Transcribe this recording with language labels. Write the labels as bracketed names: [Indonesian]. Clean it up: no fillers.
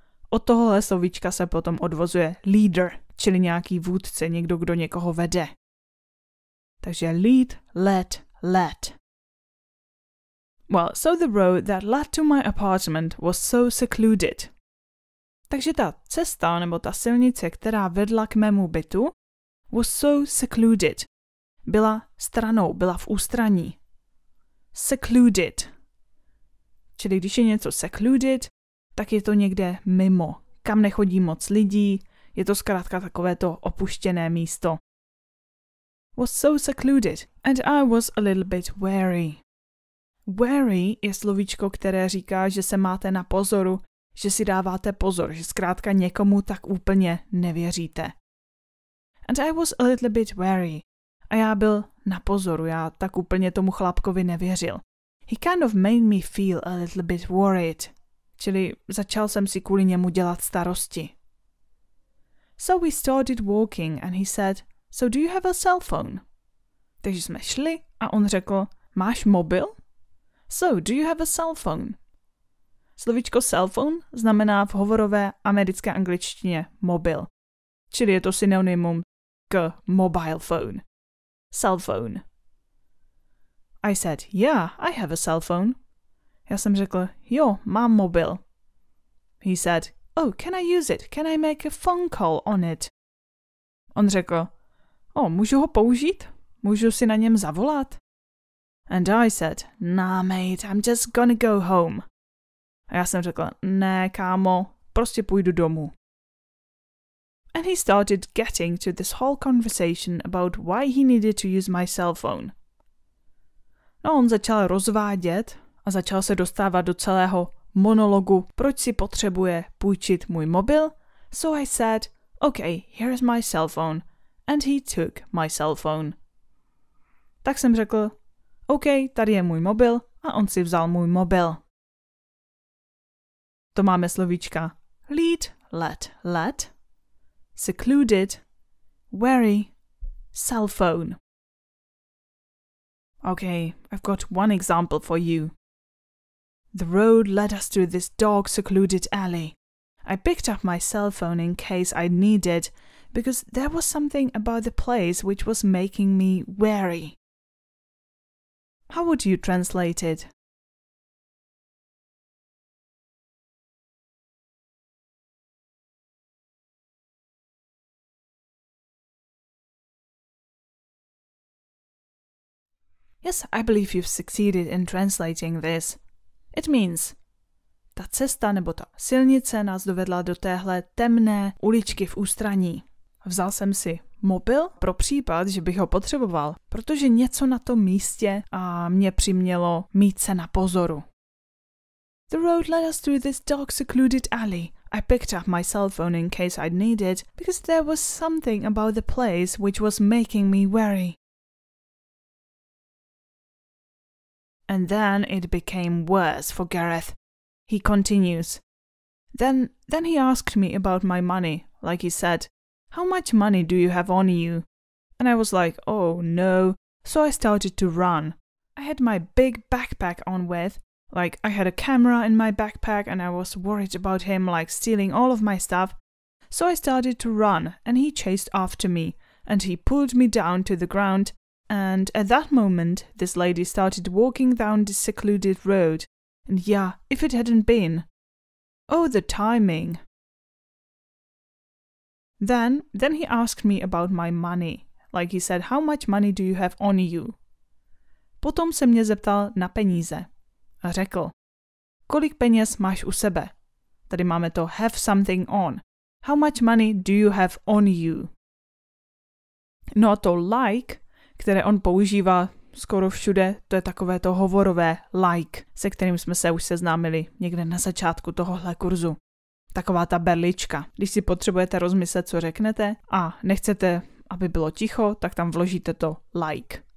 [Czech] Od tohohle slovíčka se potom odvozuje leader, čili nějaký vůdce, někdo, kdo někoho vede. Takže lead, led. [English] Well, so the road that led to my apartment was so secluded. [Czech] Takže ta cesta nebo ta silnice, která vedla k mému bytu, [English] was so secluded. [Czech] Byla stranou, byla v ústraní. Secluded. Čili když je něco secluded, tak je to někde mimo, kam nechodí moc lidí, je to zkrátka takovéto opuštěné místo. [English] Was so secluded and I was a little bit wary. [Czech] Wary je slovíčko, které říká, že se máte na pozoru, že si dáváte pozor, že zkrátka někomu tak úplně nevěříte. [English] And I was a little bit wary. [Czech] A já byl na pozoru, já tak úplně tomu chlapkovi nevěřil. [English] He kind of made me feel a little bit worried. [Czech] Čili začal jsem si kvůli němu dělat starosti. [English] So we started walking and he said, "So do you have a cell phone?" [Czech] Takže jsme šli a on řekl, máš mobil? [English] So do you have a cell phone? [Czech] Slovíčko cell phone znamená v hovorové americké angličtině mobil. Čili je to synonymum k mobile phone. Cell phone. [English] I said, yeah, I have a cell phone. [Czech] Já jsem řekl, jo, mám mobil. [English] He said, oh, can I use it? Can I make a phone call on it? [Czech] On řekl, můžu ho použít? Můžu si na něm zavolat? [English] And I said, nah, mate, I'm just gonna go home. [Czech] A já jsem řekl, ne, kámo, prostě půjdu domů. [English] And he started getting to this whole conversation about why he needed to use my cell phone. [Czech] No, on začal rozvádět a začal se dostávat do celého monologu, proč si potřebuje půjčit můj mobil. [English] So I said, okay, here's my cell phone. And he took my cell phone. [Czech] Tak jsem řekl, OK, tady je můj mobil a on si vzal můj mobil. To máme slovíčka lead, let, secluded, wary, cell phone. [English] Okay, I've got one example for you. The road led us to this dog-secluded alley. I picked up my cell phone in case I'd need it, because there was something about the place which was making me wary. How would you translate it? Yes, I believe you've succeeded in translating this. It means, [Czech] ta cesta nebo ta silnice nás dovedla do téhle temné uličky v ústraní. Vzal jsem si mobil pro případ, že bych ho potřeboval, protože něco na tom místě a mě přimělo mít se na pozoru. [English] The road led us through this dog-secluded alley. I picked up my cell phone in case I'd need it, because there was something about the place which was making me wary. And then it became worse for Gareth. He continues. Then he asked me about my money, like he said, "How much money do you have on you?" And I was like, oh no, so I started to run. I had my big backpack on with, like I had a camera in my backpack and I was worried about him like stealing all of my stuff. So I started to run and he chased after me and he pulled me down to the ground. And at that moment, this lady started walking down this secluded road. And yeah, if it hadn't been. Oh, the timing. Then he asked me about my money. Like he said, how much money do you have on you? [Czech] Potom se mě zeptal na peníze. A řekl, kolik peněz máš u sebe? Tady máme to have something on. [English] How much money do you have on you? [Czech] No a to like, které on používá skoro všude, to je takové to hovorové like, se kterým jsme se už seznámili někde na začátku tohohle kurzu. Taková ta berlička. Když si potřebujete rozmyslet, co řeknete a nechcete, aby bylo ticho, tak tam vložíte to like.